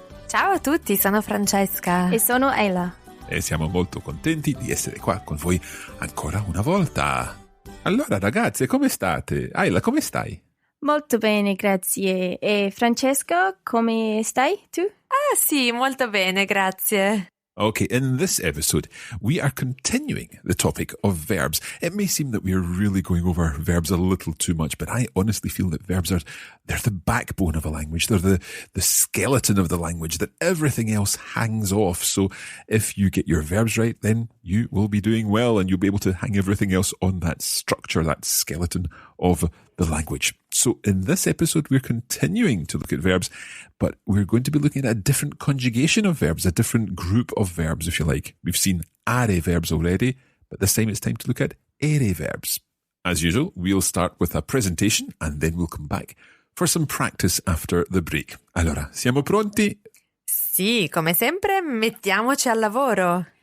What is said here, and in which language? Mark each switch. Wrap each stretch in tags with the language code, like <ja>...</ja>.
<it>Ciao a tutti, sono Francesca. E sono Isla. E siamo molto contenti di essere qua con voi ancora una volta. Allora ragazze, come state? Isla, come stai? Molto bene, grazie. E Francesca, come stai tu? Ah sì, molto bene, grazie.</it> <en>Okay, in this episode, we are continuing the topic of verbs. It may seem that we are really going over verbs a little too much, but I honestly feel that verbs they're the backbone of a language. They're the skeleton of the language that everything else hangs off. So if you get your verbs right, then you will be doing well and you'll be able to hang everything else on that structure, that skeleton of the language. So in this episode, we're continuing to look at verbs, but we're going to be looking at a different conjugation of verbs, a different group of verbs, if you like. We've seen ERE verbs already, but this time it's time to look at ERE verbs. As usual, we'll start with a presentation and then we'll come back for some practice after the break.</en> <it>Allora, siamo pronti? Sì, come sempre, mettiamoci al lavoro.</it>